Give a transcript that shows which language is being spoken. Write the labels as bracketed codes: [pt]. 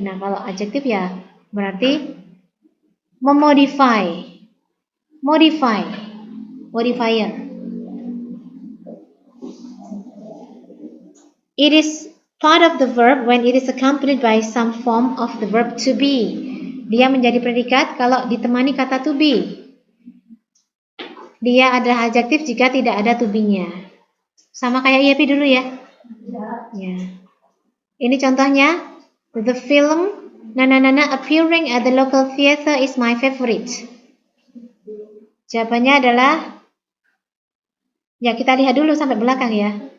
[id] Nah, kalau adjective ya berarti memodify, modifier. [en] It is part of the verb when it is accompanied by some form of the verb to be. [id] Dia menjadi predikat kalau ditemani kata to be. Dia adalah adjektif jika tidak ada to be-nya. Sama kayak IAP dulu ya. Ya. Ini contohnya. [en] The film Nana appearing at the local theater is my favorite. [id] Jawabannya adalah, ya kita lihat dulu sampai belakang ya.